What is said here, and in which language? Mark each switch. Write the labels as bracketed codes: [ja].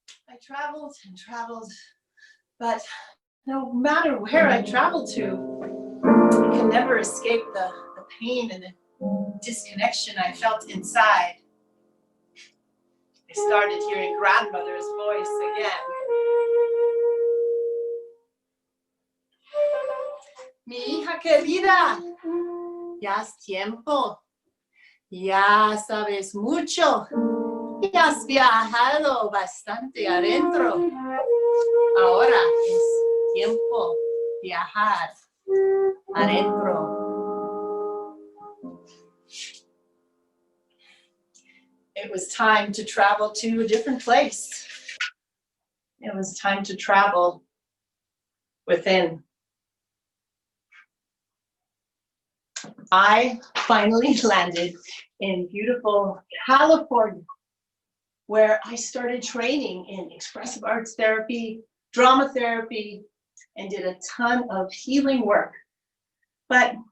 [en] I traveled and traveled, but no matter where I traveled to, I could never escape the pain and the disconnection I felt inside. I started hearing grandmother's voice again. [es] Mi hija querida, ya es tiempo, ya sabes mucho, ya has viajado bastante adentro. Ahora es tiempo viajar adentro. [en] It was time to travel to a different place. It was time to travel within. I finally landed in beautiful California, where I started training in expressive arts therapy, drama therapy, and did a ton of healing work. But